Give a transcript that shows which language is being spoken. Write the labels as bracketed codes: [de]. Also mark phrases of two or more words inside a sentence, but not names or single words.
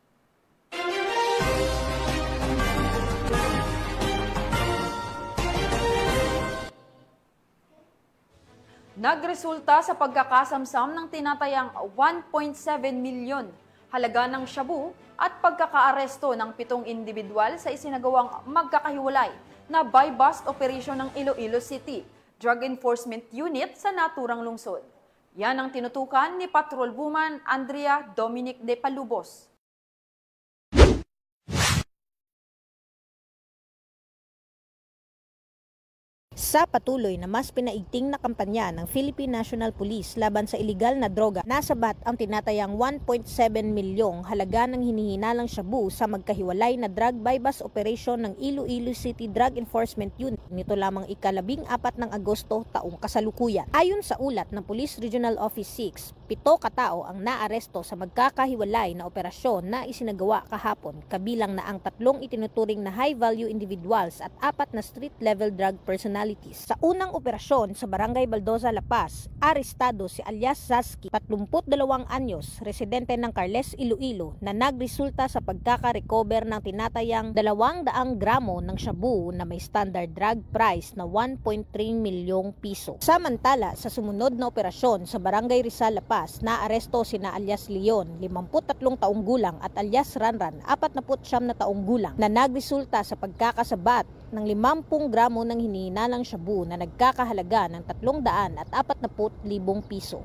[tl] Nagresulta sa pagkakasamsam ng tinatayang 1.7 milyon halaga ng shabu at pagkakaaresto ng 7 individual sa isinagawang magkakahiwalay na [en] buy-bust operation [tl] ng Iloilo City Drug Enforcement Unit sa naturang lungsod. Yan ang tinutukan ni Patrol Woman Andrea Dominic de Palubos. Sa patuloy na mas pinaigting na kampanya ng Philippine National Police laban sa iligal na droga, nasabat ang tinatayang 1.7 milyong halaga ng hinihinalang shabu sa magkahiwalay na [en] drug buy-bust operation [tl] ng Iloilo City Drug Enforcement Unit nito lamang ika-14 ng Agosto taong kasalukuyan. Ayon sa ulat ng Police Regional Office 6, 7 katao ang naaresto sa magkakahiwalay na operasyon na isinagawa kahapon, kabilang na ang 3 itinuturing na [en] high-value individuals [tl] at 4 na [en] street-level drug personalities. [tl] Sa unang operasyon sa Barangay Baldoza, La Paz, arestado si alias Zaski, 32 anyos, residente ng Carles, Iloilo, na nagresulta sa pagkaka-recover ng tinatayang 200 gramo ng shabu na may [en] standard drug price [tl] na 1.3 milyong piso. Samantala, sa sumunod na operasyon sa Barangay Rizal, La Paz, naaresto sina alias Leon, 53 taong gulang, at alias Ranran, 49 na taong gulang, na nagresulta sa pagkakasabat ng 50 gramo ng hinihinalang shabu na nagkakahalaga ng 340,000 piso.